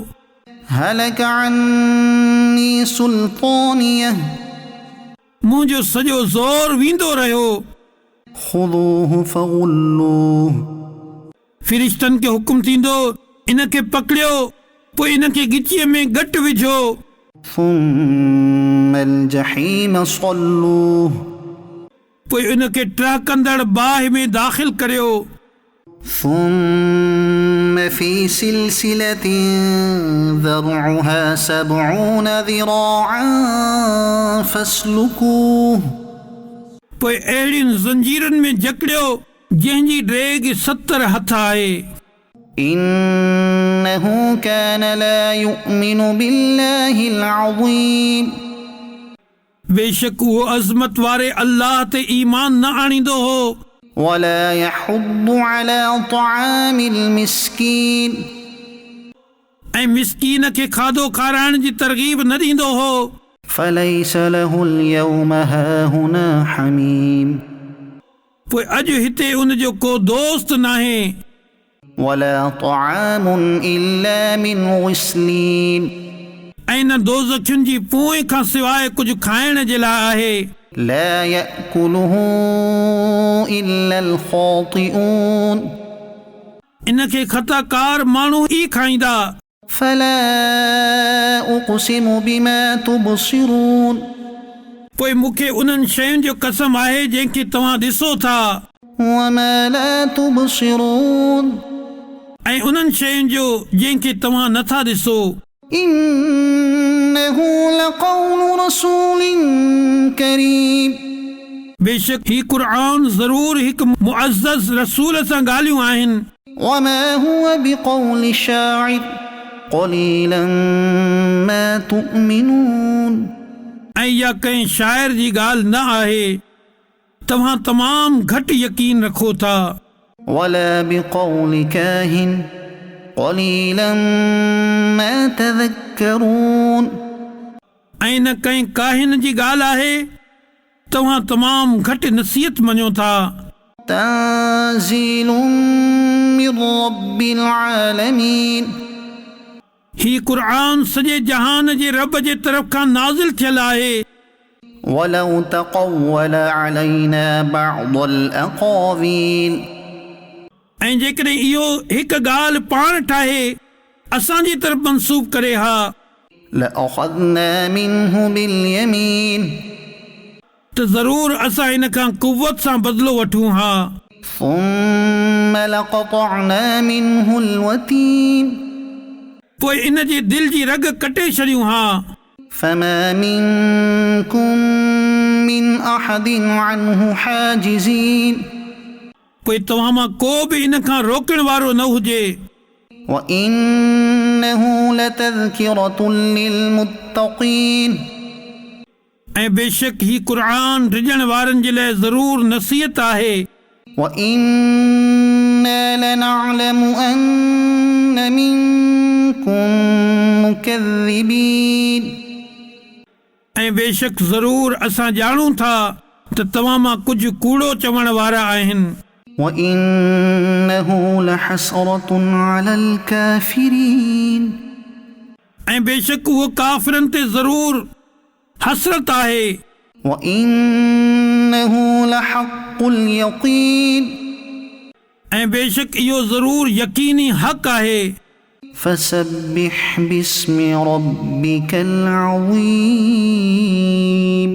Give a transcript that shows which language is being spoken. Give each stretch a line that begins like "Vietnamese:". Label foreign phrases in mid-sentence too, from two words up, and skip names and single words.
Arabic: هلك عني سلطانيه
Sindhi: मुंहिंजो सॼो ज़ोर वेंदो रहियो
Arabic: خذوه فغلوه
Sindhi: फ़िरिश्तनि खे हुकुम थींदो इनखे पकड़ियो पोइ इनखे गिचीअ में घटि विझो
Arabic: ثم الجحيم صلوه
Sindhi: पोइ इनखे टहिकंदड़ बाहि में दाख़िल करियो
Arabic: ثم في سلسلة ذرعها 70 ذراعا فاسلكوه
Sindhi: पोइ अहिड़ियुनि ज़ंजीरनि में जकड़ियो जंहिंजी ड्रेग 70 हथ आहे
Arabic: إنه كان لا يؤمن بالله العظيم
Sindhi: बेशक उहो अज़मत वारे अल्लाह ते ईमान न आणींदो हो
Arabic: ولا يحض على طعام المسكين
Sindhi: ऐं मिसकीन खे खाधो खाराइण जी तरग़ीब न ॾींदो हो
Arabic: فليس له اليوم هاهنا حميم
Sindhi: पोइ अॼु हिते उन जो को दोस्त नाहे
Arabic: ولا طعام إلا من غسلين
Sindhi: ऐं न दोज़खियुनि जी पोइ खां सवाइ कुझु खाइण जे लाइ आहे
Arabic: لا يأكله إلا الخاطئون
Sindhi: इनखे ख़ताकार माण्हू ई खाईंदा
Arabic: فلا أقسم بما تبصرون
Sindhi: पोइ मूंखे उन्हनि शयुनि जो कसम आहे जंहिंखे तव्हां ॾिसो था
Arabic: وما لا تبصرون
Sindhi: ऐं उन्हनि शयुनि जो जंहिंखे तव्हां नथा ॾिसो
Arabic: إنه لقول رسول كريم
Sindhi: बेशक ही क़ुर ज़रूर हिकु मुअज़्ज़ज़ रसूल सां ॻाल्हियूं आहिनि
Arabic: وما هو بقول شاعر قليلا ما تؤمنون
Sindhi: ऐं इहा कंहिं शाइर जी ॻाल्हि न आहे तव्हां तमामु घटि यकीन रखो था
Arabic: ولا بقول كاهن قليلا ما تذكرون
Sindhi: ऐं न कंहिं काहिन जी ॻाल्हि आहे तव्हां तमामु घटि नसीहत मञो था
Arabic: تنزيل من رب العالمين
Sindhi: ही क़ुर सॼे जहान जे रब जे तरफ़ खां नाज़िल थियल आहे
Arabic: ولو تقول علينا بعض الأقاويل
Sindhi: ऐं जेकॾहिं इहो हिकु ॻाल्हि पाण ठाहे असांजी तरफ़ मंसूब करे हा
Arabic: لأخذنا منه باليمين
Sindhi: त ज़रूर असां इन खां कुवत सां बदिलो वठूं हा
Arabic: ثم لقطعنا منه الوتين
Sindhi: पोइ इन जे दिलि जी रग कटे छॾियूं हा
Arabic: فما منكم من أحد عنه حاجزين
Sindhi: पोइ तव्हां मां को बि इन खां रोकण वारो न हुजे
Arabic: وإنه لتذكرة للمتقين
Sindhi: ऐं बेशक ही क़ुरान रिजण वारनि जे लाइ ज़रूर नसीहत आहे
Arabic: وَإِنَّا لَنَعْلَمُ أَنَّ مِنكُم مُكَذِّبِينَ
Sindhi: ऐं बेशक ज़रूर असां ॼाणूं था त तव्हां मां कुझु कूड़ो चवण वारा आहिनि
Arabic: وَإِنَّهُ لَحَسْرَةٌ عَلَى الْكَافِرِينَ
Sindhi: ऐं बेशक उहो काफ़िरनि ते ज़रूर हसरत आहे
Arabic: وَإِنَّهُ لَحَقُّ الْيَقِينِ
Sindhi: ऐं बेशक इहो ज़रूर यकीनी हक़ आहे
Arabic: فَسَبِّحْ بِاسْمِ رَبِّكَ الْعَظِيمِ